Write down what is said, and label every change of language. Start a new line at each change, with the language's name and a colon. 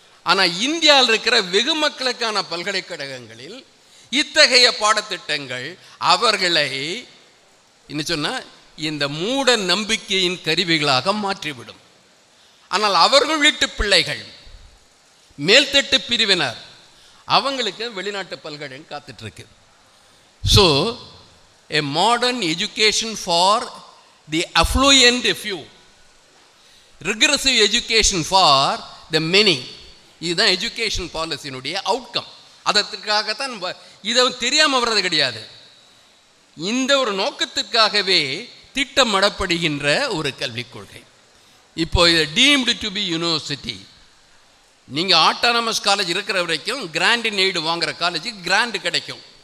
Tamil: ஆனால் இந்தியாவில் இருக்கிற வெகு மக்களுக்கான பல்கலைக்கழகங்களில் இத்தகைய பாடத்திட்டங்கள் அவர்களை என்ன சொன்னால் இந்த மூட நம்பிக்கையின் கருவிகளாக மாற்றிவிடும். ஆனால் அவர்கள் வீட்டு பிள்ளைகள் மேல்தட்டு பிரிவினர் அவங்களுக்கு வெளிநாட்டு பல்கலைக்கழகம் காத்துட்ருக்கு.
English: so a modern education for the affluent few, regressive education for the many,
Tamil: இதுதான் எஜுகேஷன் பாலிசியினுடைய அவுட்கம். அதற்காகத்தான் இதை தெரியாமல் வர்றது கிடையாது. இந்த ஒரு நோக்கத்திற்காகவே திட்டமிடப்படுகின்ற ஒரு கல்விக் கொள்கை. இப்போ இது டீம்டு டு பி யூனிவர்சிட்டி. நீங்கள் ஆட்டானமஸ் காலேஜ் இருக்கிற வரைக்கும் கிராண்ட் இன் எய்டு வாங்குகிற காலேஜுக்கு கிராண்டு கிடைக்கும்.